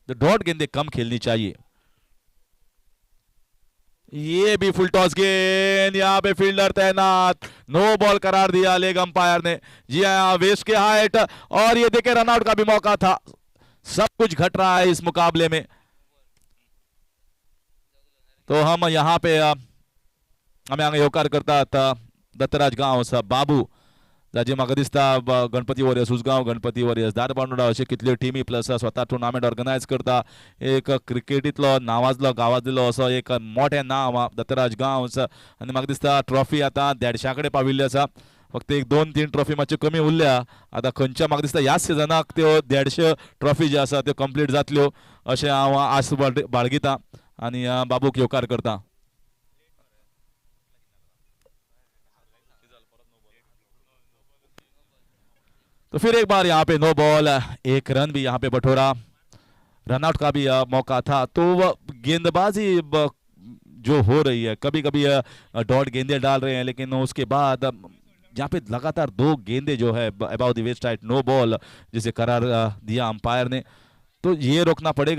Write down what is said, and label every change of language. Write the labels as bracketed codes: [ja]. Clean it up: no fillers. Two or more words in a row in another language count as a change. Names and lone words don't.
[hi] तो डॉट गेंदे कम खेलनी चाहिए। ये भी [en] full toss [hi] गेंद, यहाँ पे फील्डर तैनात, [en] no ball [hi] करार दिया लेग अंपायर ने। जी हाँ, वेस्ट के हाइट, और ये देखे रनआउट का भी मौका था। सब कुछ घट रहा है इस मुकाबले में। तो हम यहाँ पे [kok] आम्ही हांगा येवकार करतात दत्तराज गांव बाबू, जाचे म्हाका दिसता गणपती वॉरियर्स उजगांव, गणपती वॉरियर्स दारबांदोडा अशे कितल्यो टीमी प्लस स्वता [en] tournament organise [kok] करता। एक क्रिकेटींतलो नावाजलो गांवांतलो असो एक मोठें नांव दत्तराज गांवस, आनी म्हाका दिसता ट्रॉफी आतां 150 कडेन पाविल्ली आसा। फक्त एक 2-3 ट्रॉफी मातच्यो कमी उरल्या। आतां खंयच्या म्हाका दिसता ह्याच सिजनाक त्यो 150 ट्रॉफी ज्यो आसा त्यो कंप्लीट जातल्यो अशें हांव आस बाळगितां आनी बाबूक येवकार करतां। [hi] तो फिर एक बार यहाँ पे [en] no ball, [hi] एक रन भी यहाँ पे बटोरा, रनआउट का भी मौका था। तो गेंदबाजी जो हो रही है, कभी कभी डॉट गेंदे डाल रहे हैं, लेकिन उसके बाद यहाँ पे लगातार 2 गेंदे जो है [en] about the west side no ball [hi] जिसे करार दिया अंपायर ने, तो ये रोकना पड़ेगा।